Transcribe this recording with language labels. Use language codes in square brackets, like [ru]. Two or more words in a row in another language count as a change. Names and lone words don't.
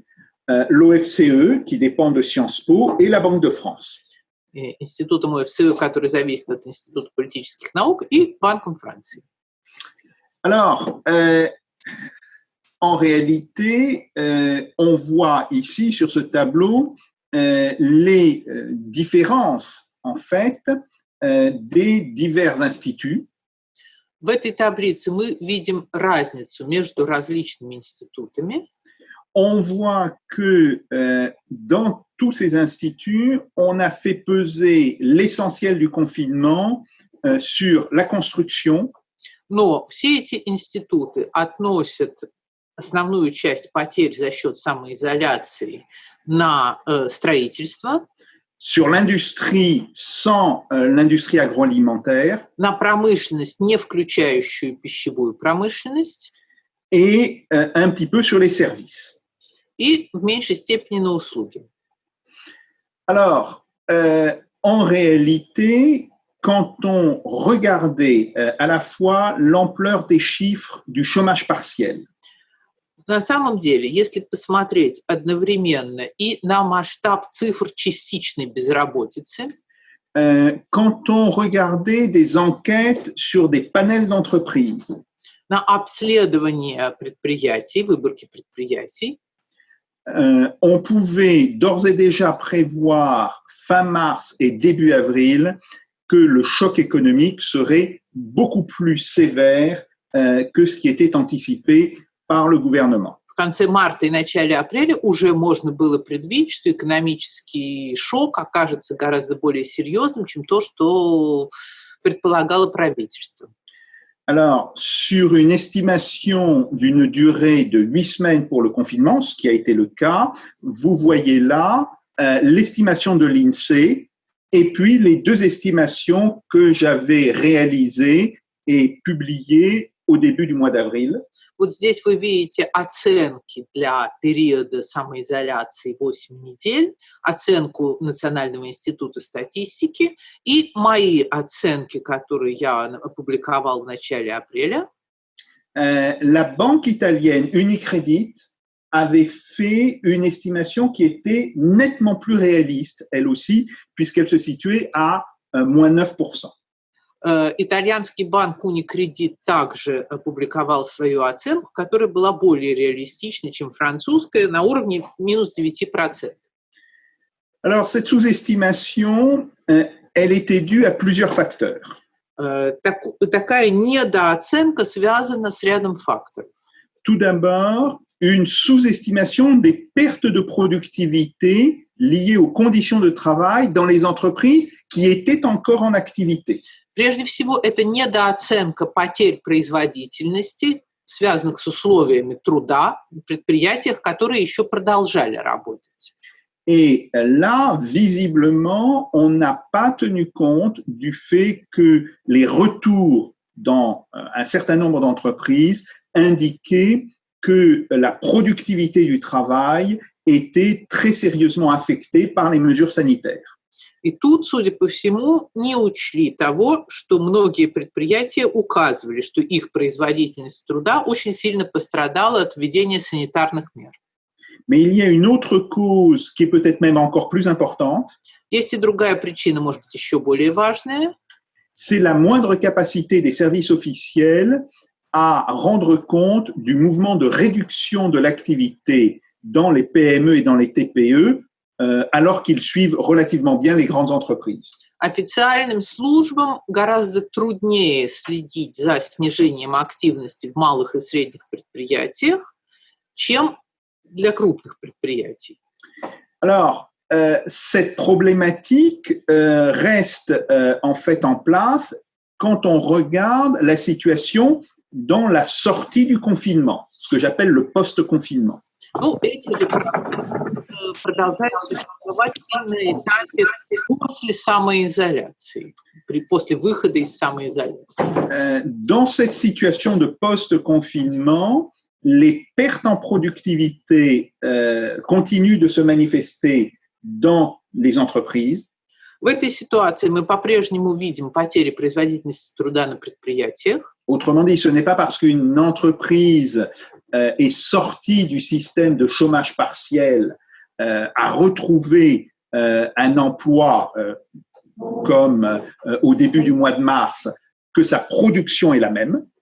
[fr] L'OFCE, qui dépend de Sciences Po, et la Banque de France. [ru] И институтом ОФСЕ, который зависит от Института политических наук, и Банком Франции. [fr] Alors, en réalité, on voit ici sur ce tableau les différences, en fait, des divers instituts. [ru] В этой таблице мы видим разницу между различными институтами. [fr] On voit que dans tous ces instituts, on a fait peser l'essentiel du confinement sur la construction. [ru] Но все эти институты относят основную часть потерь за счет самоизоляции на строительство, [fr] sur l'industrie sans l'industrie agroalimentaire, [ru] на промышленность, не включающую пищевую промышленность, [fr] et un petit peu sur les services. [ru] И в меньшей степени на услуги. [fr] Alors, en réalité, quand on regardait à la fois l'ampleur des chiffres du chômage partiel, [ru] На самом деле, если посмотреть одновременно и на масштаб цифр частичной безработицы, [fr] quand on regardait des enquêtes sur des panels d'entreprises, [ru] на обследование предприятий, выборки предприятий, [fr] on pouvait d'ores et déjà prévoir fin mars et début avril que le choc économique serait beaucoup plus sévère que ce qui était anticipé par le gouvernement. [ru] В конце марта и начале апреля уже можно было предвидеть, что экономический шок окажется гораздо более серьезным, чем то, что предполагало правительство. [fr] Alors, sur une estimation d'une durée de 8 semaines pour le confinement, ce qui a été le cas, vous voyez là l'estimation de l'INSEE et puis les deux estimations que j'avais réalisées et publiées au début du mois d'avril. [ru] Вот здесь вы видите оценки для периода самоизоляции 8 недель, оценку Национального института статистики и мои оценки, которые я опубликовал в начале апреля. [fr] La banque italienne Unicredit avait fait une estimation qui était nettement plus réaliste, elle aussi, puisqu'elle se situait à moins 9%. [ru] Итальянский банк Unicredit также опубликовал свою оценку, которая была более реалистичной, чем французская, на уровне минус 9%. [fr] Alors, cette sous-estimation, elle était due à plusieurs facteurs. [ru] Такая недооценка связана с рядом факторов. [fr] Tout d'abord, une sous-estimation des pertes de productivité liées aux conditions de travail dans les entreprises qui étaient encore en activité. [ru] Прежде всего, это недооценка потерь производительности, связанных с условиями труда в предприятиях, которые еще продолжали работать. [fr] Et là, visiblement, on n'a pas tenu compte du fait que les retours dans un certain nombre d'entreprises indiquaient que la productivité du travail était très sérieusement affectée par les mesures sanitaires. [ru] И тут, судя по всему, не учли того, что многие предприятия указывали, что их производительность труда очень сильно пострадала от введения санитарных мер. [fr] Mais il y a une autre cause qui est peut-être même encore plus importante. [ru] Есть и другая причина, может быть, еще более важная. [fr] C'est la moindre capacité des services officiels à rendre compte du mouvement de réduction de l'activité dans les PME et dans les TPE, alors qu'ils suivent relativement bien les grandes entreprises. [ru] Официальным службам гораздо труднее следить за снижением активности в малых и средних предприятиях, чем для крупных предприятий. [fr] Alors, cette problématique reste en fait en place quand on regarde la situation dans la sortie du confinement, ce que j'appelle le post-confinement. [ru] Ну, эти же продолжают существовать на этапе после самоизоляции, после выхода из самоизоляции. [fr] Dans cette situation de post-confinement, les pertes en productivité continuent de se manifester dans les entreprises. [ru] В этой ситуации мы по-прежнему видим потери производительности труда на предприятиях. [fr] Autrement dit, ce n'est pas parce qu'une entreprise est sortie du système de chômage partiel, a retrouvé un emploi comme au début du mois de mars, que sa production est la même.